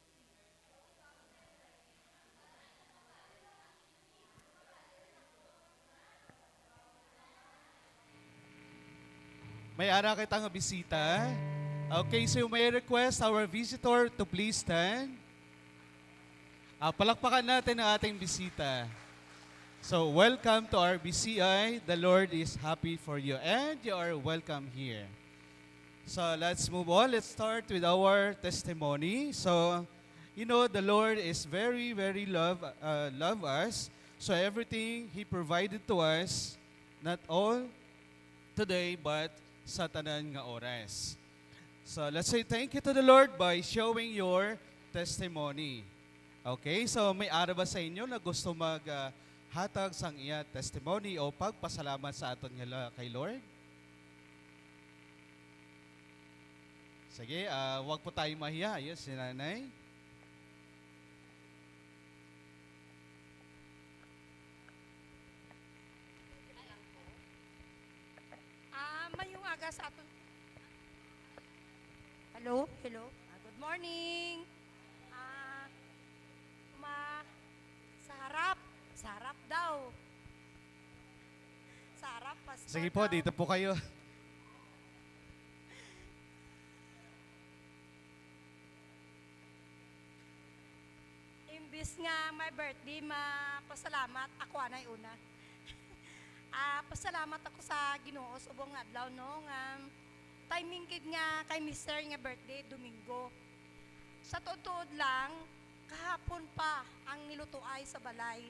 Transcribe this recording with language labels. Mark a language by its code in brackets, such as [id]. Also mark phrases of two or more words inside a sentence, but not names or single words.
[hil] May ara kitang bisita. [en] Okay, so may request our visitor to please stand. [tl] Palakpakan natin ang ating bisita. [en] So, welcome to our BCI. The Lord is happy for you and you are welcome here. So, let's move on. Let's start with our testimony. So, you know, the Lord is very love us. So, everything He provided to us, not all today, but [hil] sa tanan nga oras. [en] So, let's say thank you to the Lord by showing your testimony. [hil] Okay, so may ara ba sa inyo na gusto hatag sang iya testimony o pagpasalamat sa aton nga kay Lord? [tl] Sige, wag po tayo mahiya. [en] Yes, [tl] si Nanay. [hil] Mayong aga sa aton. [en] Hello? Hello? Good morning. [tl] Sa harap daw. Sa harap, pastor Sige po, daw. dito po kayo. [hil] Imbis nga [en] my birthday, [hil] pasalamat ako anay una. Pasalamat ako sa Ginoo subong adlaw no nga timing kid nga kay Mr. nga birthday Domingo. Sa tuod lang kahapon pa ang nilutuay sa balay.